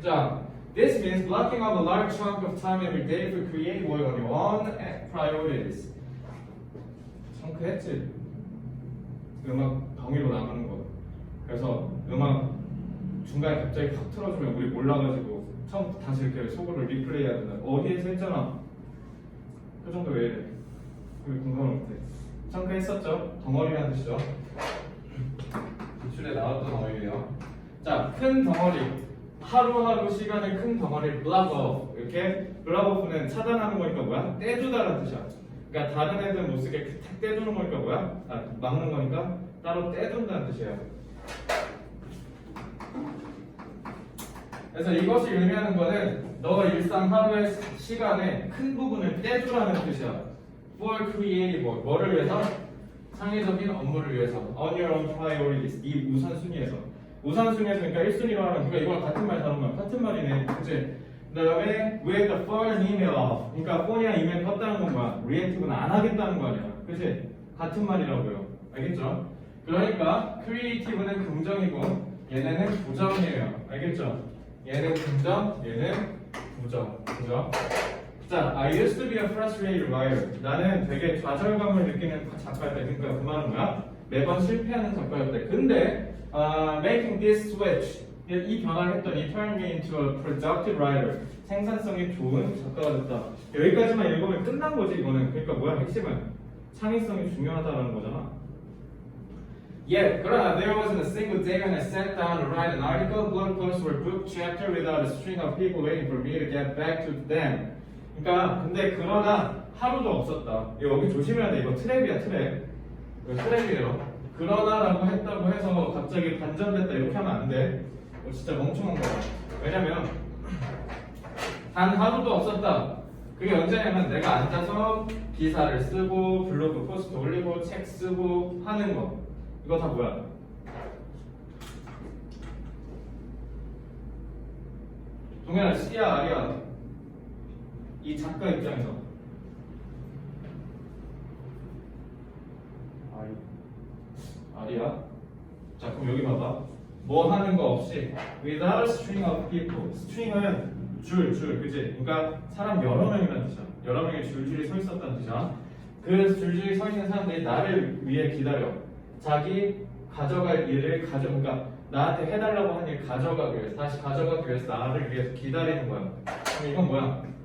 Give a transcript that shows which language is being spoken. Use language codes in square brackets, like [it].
[en] 자, this means blocking off a large chunk of time every day for creative work on your own priorities. [ko] 청크했지? 음악 덩이로 나가는 거. 그래서 음악 중간에 갑자기 확 틀어주면 우리 몰라가지고 처음 다시 이렇게 속으로 리플레이 해야 된다. 어디에서 했잖아. 그 정도 왜 이래? 그게 공감을 못해. 청크 했었죠? 덩어리라는 뜻이죠. 기출에 나왔던 덩어리예요. 자, 큰 덩어리. 하루하루 시간을 큰 덩어리를 block off. 이렇게 block off는 차단하는 거니까 뭐야? 떼주다라는 뜻이야. 그러니까 다른 애들 못 쓰게 탁 떼주는 거니까 뭐야? 막는 거니까 따로 떼준다는 뜻이에요. 그래서 이것이 의미하는 거는 너 일상 하루의 시간의 큰 부분을 떼주라는 뜻이야. [en] For creative work. [ko] 뭐를 위해서? 창의적인 업무를 위해서. [en] On your own priorities. [ko] 이 우선순위에서. 우선순위에서 그러니까 1순위로 하는. 그러니까 이거랑 같은 말 다른 말. 같은 말이네. 그치? 그 다음에 [en] with the first email off. [ko] 그러니까 폰이나 이메일 껐다는 건 뭐야? reactive는 안 하겠다는 거 아니야. 그치? 같은 말이라고요. 알겠죠? 그러니까 creative는 긍정이고 얘네는 부정이에요. 알겠죠? 얘는 긍정, 얘는 부정. 그죠? [en] 자, I used to be a frustrated writer. [ko] 나는 되게 좌절감을 느끼는 작가였다. 그러니까 그 말은 뭐야? 매번 실패하는 작가였대. [en] 근데 making this switch, [ko] 이 변화를 했더니 [en] turn me into a productive writer. [ko] 생산성이 좋은 작가가 됐다. 여기까지만 읽으면 끝난 거지 이거는. 그러니까 뭐야? 핵심은 창의성이 중요하다는 거잖아. [en] Yet, [ko] 그러나 [en] there wasn't a single day when I sat down to write an article, blog post, or book chapter without a string of people waiting for me to get back to them. [ko] 그러니까 근데 그러나 하루도 없었다. 여기 조심해야 돼. 이거 트랩이야, 트랩. 이거 트랩이에요. 그러나라고 했다고 해서 갑자기 반전됐다 이렇게 하면 안 돼. 이거 진짜 멍청한 거야. 왜냐면 단 하루도 없었다. 그게 언제냐면 내가 앉아서 기사를 쓰고 블로그 포스트 올리고 책 쓰고 하는 거. 이거 다 뭐야? 동현아, C야 R이야? 이 작가 입장에서 어디야? 자 그럼 여기 봐봐. 뭐 하는 거 없이 [en] without a string of people. [ko] string은 줄, 그지? 그러니까 사람 여러 명이라는 뜻이야. 여러 명이 줄줄이 서 있었다는 뜻이야. 그 줄줄이 서 있는 사람들이 나를 위해 기다려. 자기 가져갈 일을 그러니까 나한테 해달라고 한 일 가져가기 위해서, 다시 가져가기 위해서 나를 위해서 기다리는 거야. 그럼 이건 뭐야?